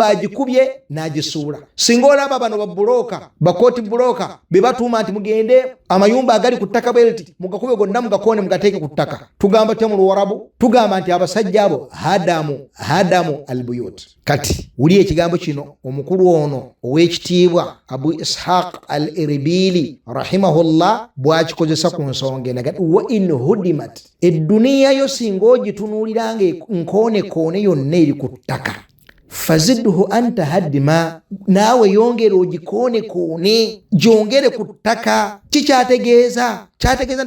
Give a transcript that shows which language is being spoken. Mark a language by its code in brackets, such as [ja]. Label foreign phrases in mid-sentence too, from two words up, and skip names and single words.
[lg] agikubye n'agisuula singa olaba bano babuloka bakooti buloka be batuuma nti mugende amayumba agali ku ttaka bweliti mugakube gonna mugakoone mugateeke ku ttaka tugamba tya mu Luwarabu tugamba nti abasajja abo [ar] هدموا البيوت [lg] kati wuli ekigambo kino omukulu ono ow'ekitiibwa Abu Ishaq al-Irbili rahimahullah bw'akikozesa ku nsonga enaga [ar] وإن هدمت [lg] edduniya yo singa ogitunuuliranga nkoone yonna eri ku ttaka [ar] فزده أنت هدما [lg] naawe yongere ogikoone gyongere ku ttaka kikyategeeza nti